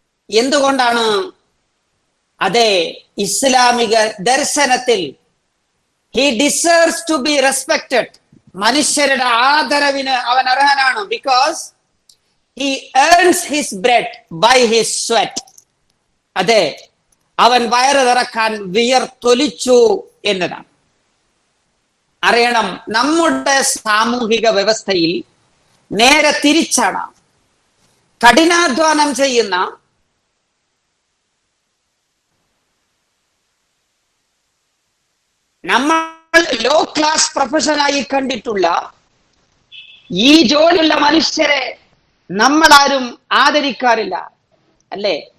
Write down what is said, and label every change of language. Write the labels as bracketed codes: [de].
[ml] എന്തുകൊണ്ടാണ്? അതെ, ഇസ്ലാമിക ദർശനത്തിൽ [en] He deserves to be respected. [ml] മനുഷ്യരുടെ ആദരവിന് അവൻ അർഹനാണ്. [en] Because he earns his bread by his sweat. [ml] അതെ, അവൻ വയറ് നിറക്കാൻ വിയർത്തൊലിച്ചു എന്നതാണ്. അറിയണം, നമ്മുടെ സാമൂഹിക വ്യവസ്ഥയിൽ നേരെ തിരിച്ചാണ്. കഠിനാധ്വാനം ചെയ്യുന്ന, നമ്മൾ ലോ ക്ലാസ് പ്രൊഫഷനായി കണ്ടിട്ടുള്ള ഈ ജോലിയുള്ള മനുഷ്യരെ നമ്മളാരും ആദരിക്കാറില്ല, അല്ലേ?